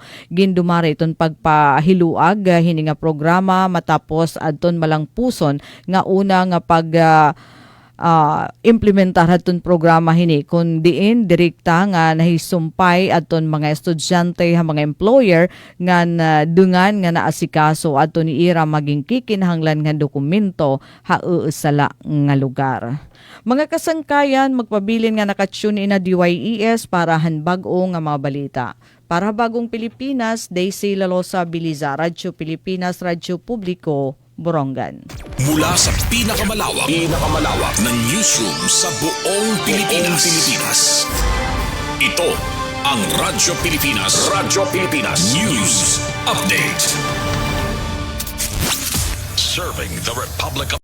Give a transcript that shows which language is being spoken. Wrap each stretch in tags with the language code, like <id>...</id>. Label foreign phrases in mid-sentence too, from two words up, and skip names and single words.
<war>Gindumare iton pagpahiluag hini nga programa matapos adton malangpuson nga una nga pag implementar haton programa hini kun diin direkta nga nahisumpay adton mga estudyante ha mga employer nga dungan nga naasikaso adton ni ira maging kikinahanglan nga dokumento hauusala nga lugar. Mga kasangkayan magpabilin nga nakatune in na DYES para hanbag-o nga mga balita. Para Bagong Pilipinas, Daisy Lalosa Biliza, Radyo Pilipinas, Radyo Publiko, Borongan.</war> <tl>Mula sa pinakamalawak na newsroom sa buong Pilipinas. Ito ang Radyo Pilipinas News Update.</tl> <en>Serving the Republic of</en>